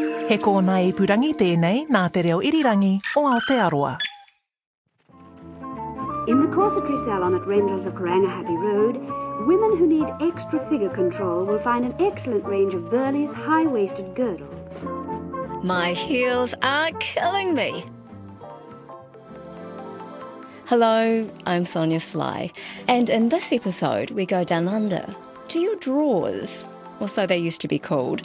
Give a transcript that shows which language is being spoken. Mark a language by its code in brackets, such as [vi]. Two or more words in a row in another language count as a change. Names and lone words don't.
[mi] He kōna I purangi tēnei nā te reo irirangi o Aotearoa. [en] In the corsetry salon at Rendell's of Karangahape Road, women who need extra figure control will find an excellent range of Burley's high-waisted girdles. My heels are killing me. Hello, I'm Sonia Sly, and in this episode we go down under to your drawers, or so they used to be called.